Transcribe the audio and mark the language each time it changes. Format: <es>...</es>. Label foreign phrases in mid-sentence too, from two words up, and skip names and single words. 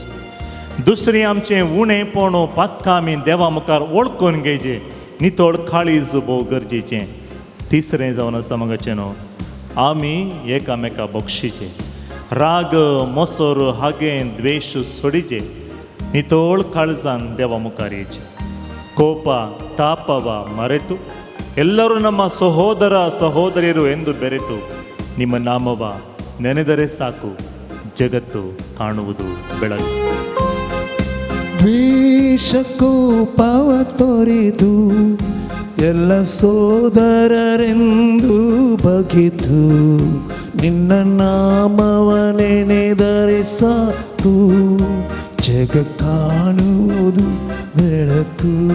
<kok>दुसरी आमचें उणेपणो पातकां आमी देवा मुखार वळखून घेवचें. नितळ काळीज भोव गरजेचें. तिसरें जावन आसा मगाचें न्हू, आमी एकामेका बक्षिचें. राग मोसोर हागें द्वेश सोडिचें. नितळ काळजान देवा मुखार येचें.</kok> <kn>ಕೋಪ ತಾಪವ ಮರೆತು ಎಲ್ಲರೂ ನಮ್ಮ ಸಹೋದರ ಸಹೋದರಿಯರು ಎಂದು ಬೆರೆತು ನಿಮ್ಮ ನಾಮವ ನೆನೆದರೆ ಸಾಕು ಜಗತ್ತು ಕಾಣುವುದು ಬೆಳಕು. ದ್ವೇಷಕೋಪವ ತೊರೆದು ಎಲ್ಲ ಸೋದರರೆಂದು ಬಗೆದು ನಿನ್ನ ನಾಮವನೆನೆದರೆ ಸಾಕು ಜಗ ಕಾಣುವುದು ಬೆಳಕು.</kn>